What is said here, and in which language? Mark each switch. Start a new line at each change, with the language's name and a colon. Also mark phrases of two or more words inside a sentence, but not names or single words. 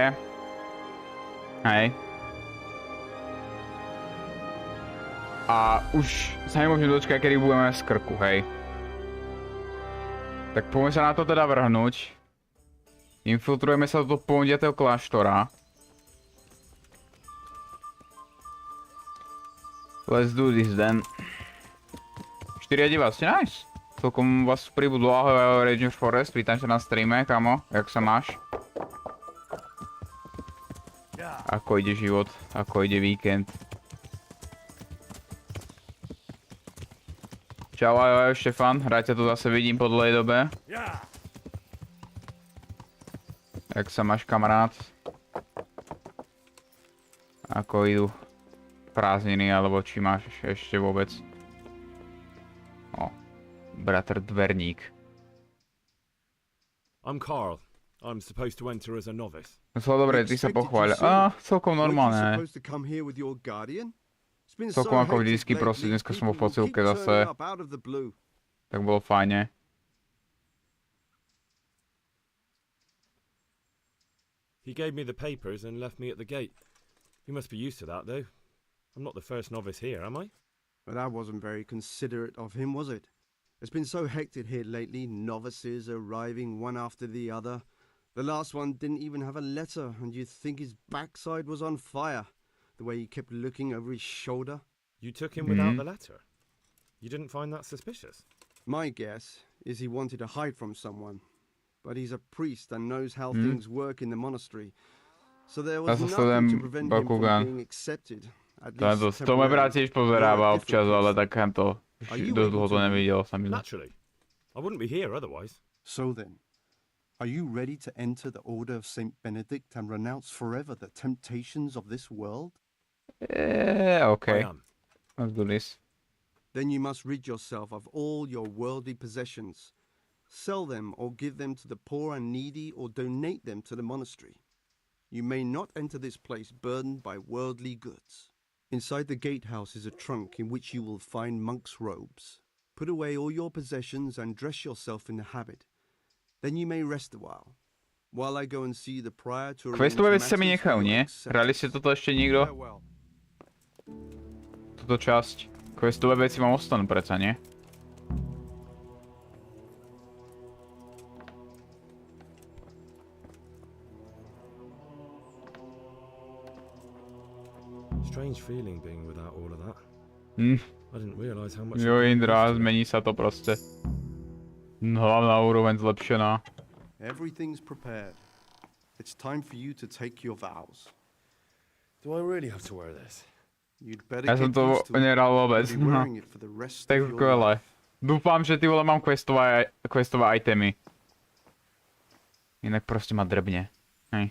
Slovak: Hej. A už sa nemôžem dočkať, kedy budeme z krku, hej. Tak poďme sa na to teda vrhnúť. Infiltrujeme sa do pondiatého kláštora.
English: Let's do this then.
Slovak: 4 divá ste nice. Celkom vás pribudlo, ahoj Ranger Forest, vítam sa na streame, kamo, jak sa máš? Ako ide život, ako ide víkend. Čau, ahoj Štefan, rád ťa tu zase vidím po dlhej dobe. Jak sa máš, kamarát? Ako idú prázdniny, alebo či máš ešte vôbec? O, bratr dverník.
English: I'm Carl. I'm supposed to enter as a novice.
Slovak: No dobre, ty sa pochváľ. Celkom normálne. Celkom ako vždycky, proste dneska som bol v posilke zase. Tak bolo fajne.
English: He gave me the papers and left me at the gate. You must be used to that, though. I'm not the first novice here, am I? Well, that wasn't very considerate of him, was it? It's been so hectic here lately, novices arriving one after the other. The last one didn't even have a letter, and you'd think his backside was on fire, the way he kept looking over his shoulder. You took him without the letter? You didn't find that suspicious? My guess is he wanted to hide from someone. But he's a priest and knows how things work in the monastery. So there was nothing to prevent him from being accepted.
Slovak: To ma brat tiež pozeráva občas, ale takéto dosť dlho to nevidel sa mi.
English: Naturally. I wouldn't be here otherwise. So then, are you ready to enter the order of Saint Benedict and renounce forever the temptations of this world? Okay. I am. Let's do this. Then you must rid yourself of all your worldly possessions. Sell them or give them to the poor and needy or donate them to the monastery. You may not enter this place burdened by worldly goods. Inside the gatehouse is a trunk in which you will find monk's robes. Put away all your possessions and dress yourself in the habit. Then you may rest a while I go and see the prior to arrange
Slovak: Questové veci sa mi
English: matters
Slovak: nechajú,
English: for your
Slovak: nie?
English: acceptance.
Slovak: Hrali ste toto ešte niekto? Túto časť. Questové veci vám ostanú predsa, nie?
English: Strange feeling being without all of that. I didn't realize how much.
Slovak: Jo, Indra, zmení sa to proste. Hlavná úroveň zlepšená.
English: Everything's prepared. It's time for you to take your vows. Do I really have to wear this? You'd better
Slovak: Ja som
English: get to used to it.
Slovak: nehral vôbec.
English: You'll be wearing it for the rest
Slovak: Tak
English: of your
Slovak: skvelé.
English: life.
Slovak: Dúfam, že ty vole mám questové itemy. Inak proste ma drbne. Hej.